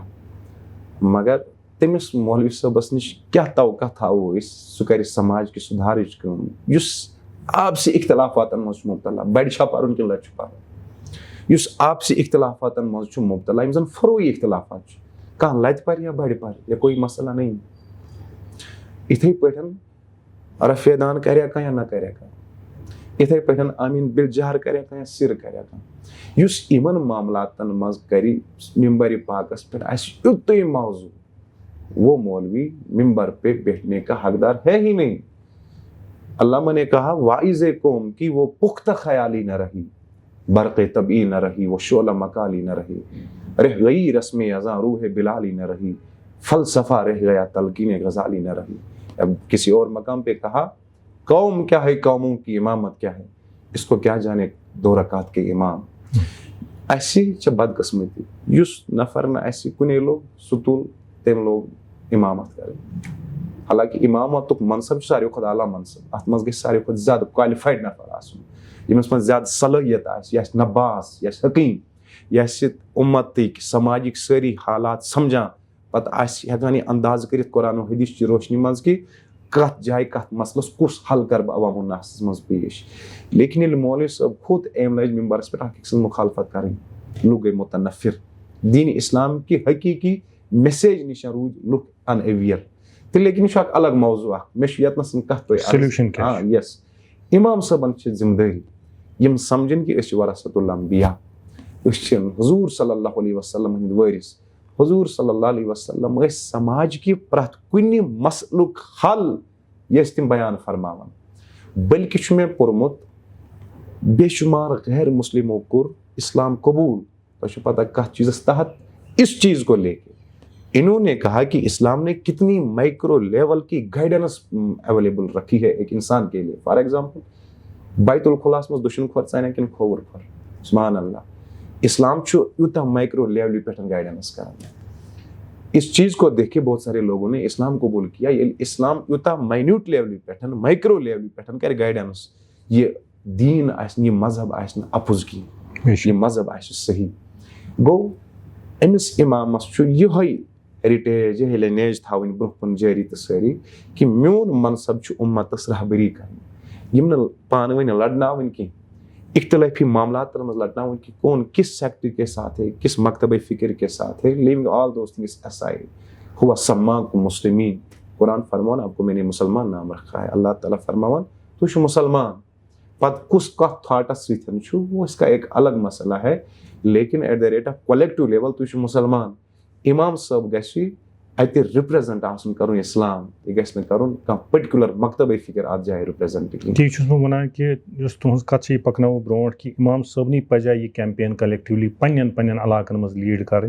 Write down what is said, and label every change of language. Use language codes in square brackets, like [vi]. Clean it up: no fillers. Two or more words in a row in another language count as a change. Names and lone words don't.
[ks] مگر تٔمِس مولوی صٲبس نِش کیٛاہ توقع تھاوو أسۍ سُہ کرِ سماج کہِ سُدھارٕچ کٲم یُس آپسی اختلافاتن منٛز چھُ مُبتلا. بڑِ چھا پرُن کِنہٕ لۄکٹہِ چھُ پرُن. یُس آپسی اختلافاتن منٛز چھُ مُبتلا یِم زن فروعی اختلافات چھِ کانٛہہ لتہِ پرِ یا بڑِ پرِ یا [ur] کوئی مسئلہ نہیں. [ks] یِتھٕے پٲٹھۍ رفع دان کریا کانٛہہ یا نہ کریا کانٛہہ. یِتھٕے پٲٹھۍ آمیٖن بالجہر کریا کانٛہہ یا سِر کریا کانٛہہ. یُس یِمن معاملاتن منٛز کرِ ممبرِ پاکس پٮ۪ٹھ آسہِ یُتُے موضوٗع [ur] وہ مولوی ممبر پہ بیٹھنے کا حقدار ہے ہی نہیں. علامہ نے کہا واعظ قوم کی وہ پختہ خیالی نہ رہی برق طبعی نہ رہی وہ شعلہ مکالی نہ رہی رہ گئی رسم ازاں روح بلالی نہ رہی فلسفہ رہ گیا تلقین غزالی نہ رہی. اب کسی اور مقام پہ کہا قوم کیا ہے قوموں کی امامت کیا ہے اس کو کیا جانے 2 رکعت کے امام. [ks] اَسہِ چھِ بدقسمتی یُس نفر نہٕ اَسہِ کُنے لوگ سُہ تُل تٔمۍ لوگ امامت کرٕنۍ. حالانکہِ امامتُک منصب چھُ ساروی کھۄتہٕ اعلیٰ منصب. اَتھ منٛز گژھِ ساروی کھۄتہٕ زیادٕ کالِفایڈ نفر آسُن ییٚمِس منٛز زیادٕ صلٲحیت آسہِ یہِ آسہِ نباس یہِ آسہِ حکیٖم یہ امتک سماجک ساری حالات سمجھان پتہ ہیکان یہ انداز کرت [ur] قرآن و حدیث کی روشنی [ks] مز کہ کت جائے کت مسلس کس حل کر بہ عوام الناس مز پیش. لیکن ییٚلہِ مولوی صٲب کھوٚت أمۍ لٲج ممبرس پٮ۪ٹھ اکھ أکۍ سٕنٛز مخالفت کرٕنۍ, لُکھ گٔے متنفر, [ur] دین اسلام کی حقیقی [ks] میسیج نش روٗدۍ لُکھ [en] unaware. [ks] تہٕ لیکن یہ اکھ الگ موضوع اکھ مےٚ چھُ یتنس کتھ تۄہہِ یس امام صٲبن چھِ ذمہٕ دٲری یم سمجھن کہ أسۍ چھِ ورثۃ الانبیاء, أسۍ چھِ حضور صلی اللہ علیہ وسلم ہٕنٛدۍ وٲرث. حضور صلی اللہ علیہ وسلم ٲسۍ سماج کہِ پرٛٮ۪تھ کُنہِ مسلُک حل یہِ ٲسۍ تِم بیان فرماوان. بلکہ چھُ مےٚ پوٚرمُت بے شمار غیر مسلموں کوٚر اسلام قبول. تۄہہِ چھُ پتہ کتھ چیزس تحت [ur] اس چیز کو لے کے انہوں نے کہا کہ اسلام نے کتنی [en] micro level [ur] کی گائیڈنس اویلیبل رکھی ہے ایک انسان کے لیے. [en] for example [ks] بیت الخلاس مز دشن کھور ژانیا کن کھوور کھور, [ar] سبحان اللہ. [ks] اسلام چھُ یوٗتاہ مائکرو لیولہِ پٮ۪ٹھ گائیڈنس کران. [ur] اس چیز کو دیکھ کے بہت سارے لوگوں نے اسلام قبول کیا. [ks] ییٚلہِ اسلام یوٗتاہ مائنیوٹ لیولہِ پٮ۪ٹھ مائکرو لیولہِ پٮ۪ٹھ کرِ گائیڈنس, یہ دین آسہِ یہِ مذہب آسہِ نہٕ اپُز کینٛہہ, یہ مذہب آسہِ صحیح. گوٚو أمِس امامس چھُ یِہوے ہیرِٹیج یِہے لینیج تھاوٕنۍ برونٛہہ کُن جٲری تہٕ سٲری کہ میون منصب چھُ اُمتس رہبری کرٕنۍ, یِم نہٕ پانہٕ ؤنۍ لڑناوٕنۍ کینٛہہ, اختلافی معاملاتن منٛز لڑناوٕنۍ کہ [ur] کون کس سیکٹر کے ساتھ ہے, [ks] کس مکتب فکر کے ساتھ ہے, [en] living all those things aside. [ar] ہوا سماکم مسلمین, [ks] قرآن فرماوان [ur] آپ کو میں نے مسلمان نام رکھا ہے, [ks] اللہ تعالیٰ فرماوان تو چھُ مسلمان. پتہٕ کُس کتھ تھاٹس سۭتۍ چھُ [ur] وہ اس کا ایک الگ مسئلہ ہے, [ks] لیکن [en] at the rate of collective level [ks] تُہۍ چھِو مسلمان. امام صٲب گژھِ اتہِ رِپریزنٹ آسُن کرُن اسلام, یہِ گژھِ نہٕ کرُن کانٛہہ پٔٹِکیوٗلر مکتبے فکر اتھ جایہِ رِپریزنٹ کینٛہہ. تی چھُس بہٕ وَنان کہِ یُس تُہنٛز کتھ چھِ یہِ پکناوو برونٛٹھ کہِ امام صٲبنٕے پزِ یہِ کیمپین کلیکٹِولی پننٮ۪ن پننٮ۪ن علاقن منٛز لیٖڈ کرٕنۍ,